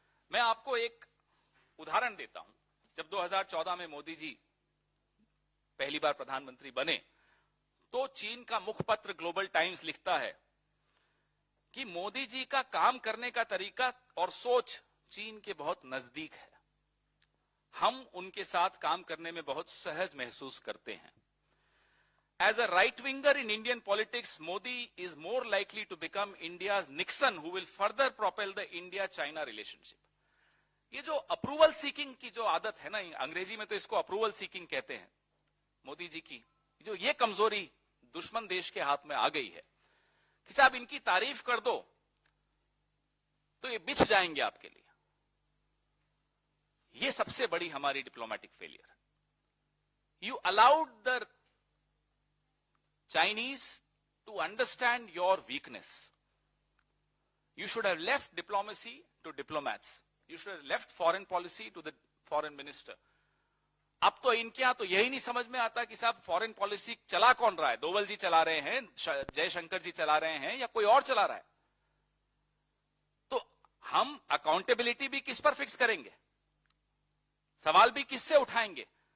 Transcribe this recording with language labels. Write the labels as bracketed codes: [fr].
[hi] मैं आपको एक उदाहरण देता हूं। जब 2014 में मोदी जी पहली बार प्रधानमंत्री बने, तो चीन का मुखपत्र ग्लोबल टाइम्स लिखता है कि मोदी जी का काम करने का तरीका और सोच चीन के बहुत नजदीक है, हम उनके साथ काम करने में बहुत सहज महसूस करते हैं। [en] As a right winger in Indian politics, Modi is more likely to become India's Nixon, who will further propel the India-China relationship. [hi] ये जो अप्रूवल सीकिंग की जो आदत है ना, अंग्रेजी में तो इसको अप्रूवल सीकिंग कहते हैं, मोदी जी की जो ये कमजोरी दुश्मन देश के हाथ में आ गई है कि साहब इनकी तारीफ कर दो तो ये बिछ जाएंगे आपके लिए। ये सबसे बड़ी हमारी डिप्लोमेटिक फेलियर है। [en] You allowed the Chinese to understand your weakness. You should have left diplomacy to diplomats. You should have left foreign policy to the foreign minister. [hi] अब तो इनके यहां तो यही नहीं समझ में आता कि साहब फॉरेन पॉलिसी चला कौन रहा है, डोवल जी चला रहे हैं, जयशंकर जी चला रहे हैं, या कोई और चला रहा है। तो हम अकाउंटेबिलिटी भी किस पर फिक्स करेंगे, सवाल भी किससे उठाएंगे?